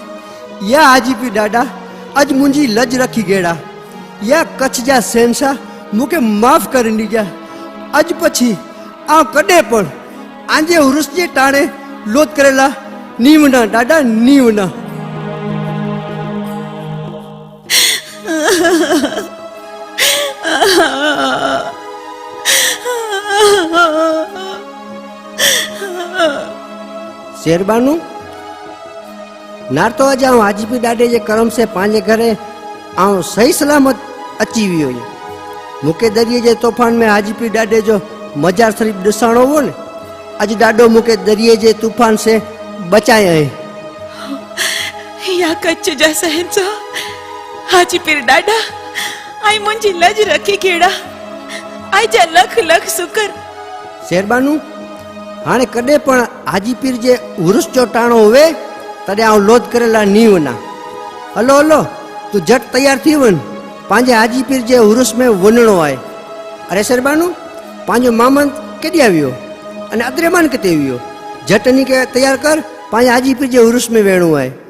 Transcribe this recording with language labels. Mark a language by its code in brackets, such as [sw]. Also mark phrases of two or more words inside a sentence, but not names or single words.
[kfr] या हाजीपीर ॾाॾा अज मुंहिंजी लज रखी गेड़ा। या कच्छ जा शहंशाह मूंखे माफ़ करे ॾिजा। अज पछी आ कॾहिं पण आंजे उर्स जे टाणे लोद करेला नी वञा ॾाॾा नी वञा। शेरबानू नार तो अज आऊं हाजीपीर ॾाॾे जे करम से पंहिंजे घरे आऊं सही सलामत अची वियो हुई। मूंखे दरिए जे तूफान में हाजीपीर ॾाॾे जो मज़ार शरीफ़ ॾिसणो हो न। अज ॾाॾो मूंखे दरिए जे तूफान से बचाया है। या कच्छ जा शहंशाह हाजीपीर ॾाॾा आई मुंहिंजी लज रखी केड़ा आई जा लख लख शुक्र। शेरबानू हाणे कॾहिं पण हाजीपीर जे उर्स जो टाणो हुए तॾहिं आऊं लोद करेला नी वञा। हलो हलो तू झट तैयार थी वञ, पंहिंजे हाजीपीर जे उर्स में वञणो आहे। अरे शेरबानू पंहिंजो मामन केॾे वियो अने अद्रेमान किथे वियो? झट नी खे तैयार कर, पंहिंजे हाजीपीर जे उर्स में वेणो आहे।